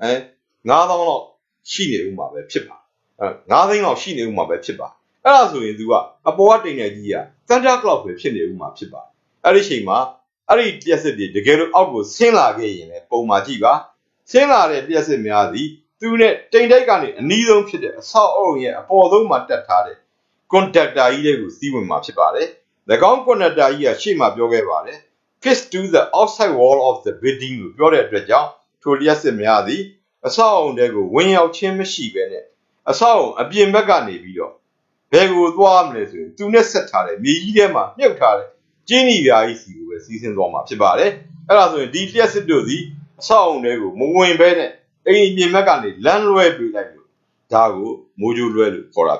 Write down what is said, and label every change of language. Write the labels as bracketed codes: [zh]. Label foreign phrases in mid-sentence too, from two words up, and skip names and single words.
[my] 9000 လောက်ရှိနေဦးမှာပဲဖြစ်ပါ9သိန်းလောက်ရှိနေဦးမှာပဲဖြစ်ပါအဲ့ဒါဆိုရင်သူကအပေါ်ကတိမ်တိုက်ကြီးက [en] thunder cloud [my] ပဲဖြစ်နေဦးမှာဖြစ်ပါအဲ့ဒီချိန်မှာအဲ့ဒီလျှက်စစ်တွေတကယ်လို့အောက်ကိုဆင်းလာခဲ့ရင်လည်းပုံမှာကြည့်ပါဆင်းလာတဲ့လျှက်စစ်များသည်သူနဲ့တိမ်တိုက်ကနေအနီးဆုံးဖြစ်တဲ့အဆောက်အုံရဲ့အပေါ်ဆုံးမှာတက်ထားတဲ့ conductor ကြီးတွေကိုစီးဝင် မှာဖြစ်ပါတယ်၎င်း conductor ကြီးကရှေ့မှာပြောခဲ့ပါတယ် [en] fixed to the outside wall of the building [my] ကိုပြောတဲ့အတွက်ကြောင့်ထိုလျှက်စစ်များသည်အဆောက်အုံတွေကိုဝင်ရောက်ခြင်းမရှိဘဲနဲ့အဆောက်အုံအပြင်ဘက်ကနေပြီးတော့ဘယ်ကိုသွားမလဲဆိုရင်သူနဲ့ဆက်ထားတဲ့မြေ ကြီးထဲမှာမြုပ်ထားတဲ့ကျင်းနီပြားကြီးစီကိုပဲစီးဆင်းသွားမှာဖြစ်ပါတယ်အဲ့ဒါဆိုရင်ဒီလျှက်စစ်တို့သည်အဆောက်အုံတွေကိုမဝင်ဘဲနဲ့အိမ်ပြင်ဘက်ကနေလမ်းလွဲပေးလိုက်လို့ဒါကိုမိုးကြိုးလွဲလို့ခေါ်တာ